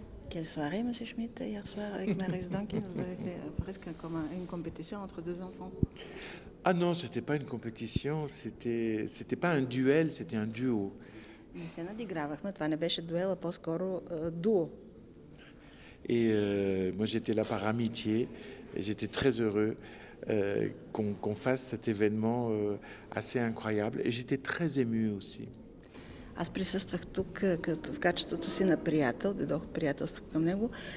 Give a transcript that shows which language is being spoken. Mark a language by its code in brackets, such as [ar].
[fr] Quelle soirée, monsieur Schmitt, hier soir avec Marius Duncan? Vous avez fait presque comme une compétition entre deux enfants. Ah non, c'était pas une compétition, c'était pas un duel, c'était un duo. [bg] Не се надигравахме, това не беше дуел, а по-скоро дуо. [fr] Et moi j'étais là par amitié et j'étais très heureux qu'on fasse cet événement assez incroyable et j'étais très ému aussi. [bg] Аз присъствах тук в качеството си на приятел, дойдох от приятелство към него.